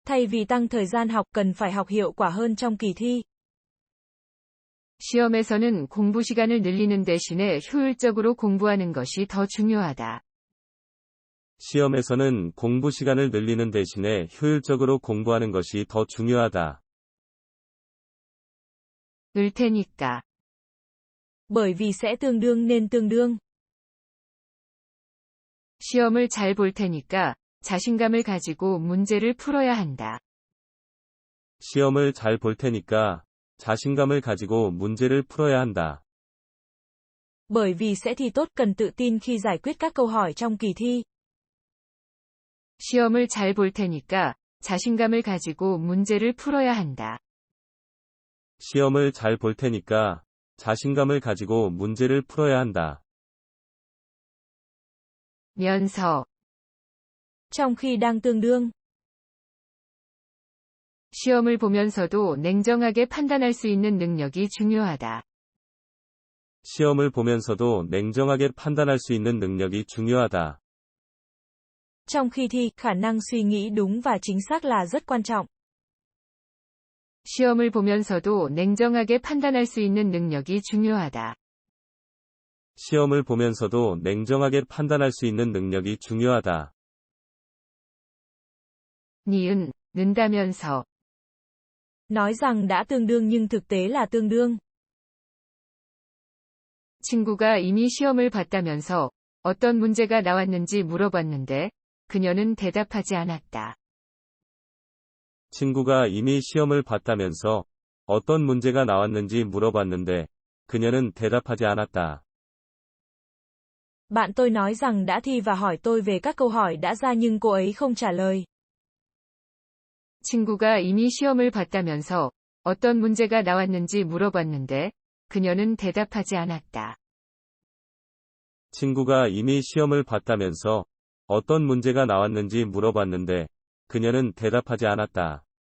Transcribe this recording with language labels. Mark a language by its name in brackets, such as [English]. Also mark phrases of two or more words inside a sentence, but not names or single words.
[Vietnamese] Thay vì tăng thời gian học cần phải học hiệu quả hơn trong kỳ thi. [Korean] 시험에서는 공부 시간을 늘리는 대신에 효율적으로 공부하는 것이 더 중요하다. 시험에서는 공부 시간을 늘리는 대신에 효율적으로 공부하는 것이 더 중요하다. 을 테니까. [Vietnamese] Bởi vì sẽ tương đương nên tương đương. [Korean] 시험을 잘 볼 테니까 자신감을 가지고 문제를 풀어야 한다. 시험을 잘 볼 테니까 자신감을 가지고 문제를 풀어야 한다. [Vietnamese] Bởi vì sẽ thi tốt cần tự tin khi giải quyết các câu hỏi trong kỳ thi. [Korean] 시험을 잘 볼 테니까 자신감을 가지고 문제를 풀어야 한다. 시험을 잘 볼 테니까 자신감을 가지고 문제를 풀어야 한다. 면서. [Vietnamese] Trong khi đang tương đương. [Korean] 시험을 보면서도 냉정하게 판단할 수 있는 능력이 중요하다. 시험을 보면서도 냉정하게 판단할 수 있는 능력이 중요하다. [Vietnamese] Trong khi thi, khả năng suy nghĩ đúng và chính xác là rất quan trọng. [Korean] 시험을 보면서도 냉정하게 판단할 수 있는 능력이 중요하다. 시험을 보면서도 냉정하게 판단할 수 있는 능력이 중요하다. 니은, 는다면서. [Vietnamese] Nói rằng đã tương đương nhưng thực tế là tương đương. [Korean] 친구가 이미 시험을 봤다면서 어떤 문제가 나왔는지 물어봤는데 그녀는 대답하지 않았다. 친구가 이미 시험을 봤다면서 어떤 문제가 나왔는지 물어봤는데 그녀는 대답하지 않았다. [Vietnamese] Bạn tôi nói rằng đã thi và hỏi tôi về các câu hỏi đã ra nhưng cô ấy không trả lời. [Korean] 친구가 이미 시험을 봤다면서 어떤 문제가 나왔는지 물어봤는데 그녀는 대답하지 않았다. 친구가 이미 시험을 봤다면서 어떤 문제가 나왔는지 물어봤는데 그녀는 대답하지 않았다.